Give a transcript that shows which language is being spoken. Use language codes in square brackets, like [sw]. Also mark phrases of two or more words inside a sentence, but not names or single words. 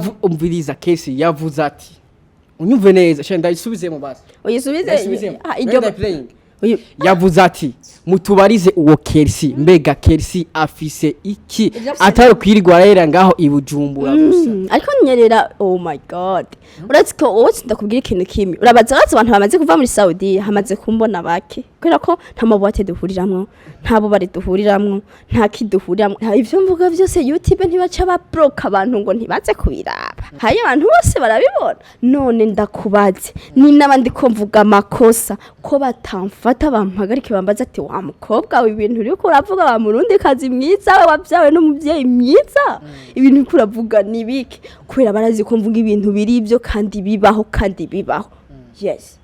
[rn] umviriza Kercie yavuze ati unyumve neza sha ndayisubize mu basi uyisubize iryo yavuze ati mutubarize uwo Kercie mbega Kercie afise iki atari kwirirwa arera ngaho ibujumbura gusa ariko nyerera [en] oh my god [rn] uretse ko wowe ndakubwira ikintu kimwe urabaza abantu bamaze kuva muri Saudia hamaze kumbona bake kubera ko nta mabuwate duhuriramwo nta bo bari duhuriramwo nta kiduhuriramwo ivyo mvuga byose YouTube ntibaca bablock abantu ngo ntibaze kubiraba haye abantu bose barabibona none ndakubaze ni nabandi ko mvuga amakosa ko batamfata bampagarike bambaza ati wa mukobwa ibintu uri kuravuga wa murundi kazi mwiza wabyawe n'umuvyeyi mwiza ibintu uri kuravuga nibiki kubera barazi ko mvuga ibintu biri ibyo kandi bibaho yes